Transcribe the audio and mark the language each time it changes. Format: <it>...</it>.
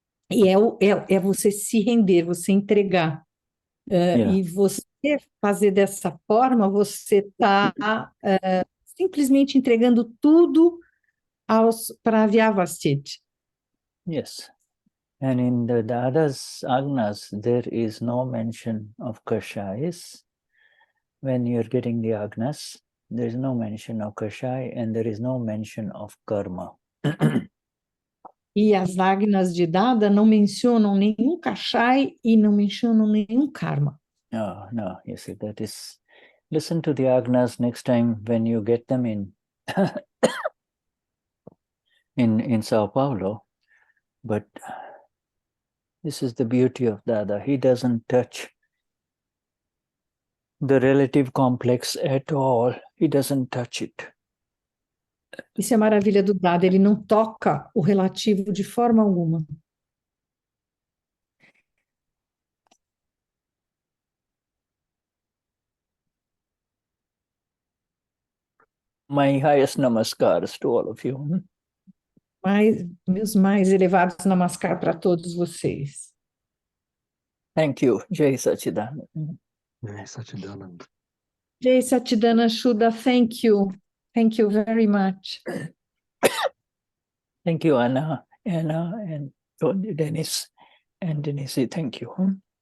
<pt>E é você se render, você entregar. E você fazer dessa forma, você está simplesmente entregando tudo para Vyavasthit.</pt> <en>Yes. And in the Dada's Agnas, there is no mention of Kashayas. When you're getting the Agnas, there is no mention of Kashai and there is no mention of Karma.</en> <pt>E as Agnas de Dada não mencionam nenhum Kashai e não mencionam nenhum Karma.</pt> <en>No, you see, that is, listen to the Agnas next time when you get them in in Sao Paulo. But this is the beauty of Dada. He doesn't touch the relative complex at all. He doesn't touch it.</en> <pt>Isso é a maravilha do Dada, ele não toca o relativo de forma alguma.</pt> <en>My highest namaskars to all of you.</en> <pt>Meus mais elevados namaskar para todos vocês.</pt> <en>Thank you. Jai Sachidananda. Jai Sachidananda. Jai Sachidananda Shuddha, thank you. Thank you very much. Thank you, Anna, and Denize, and Denize, thank you.</en>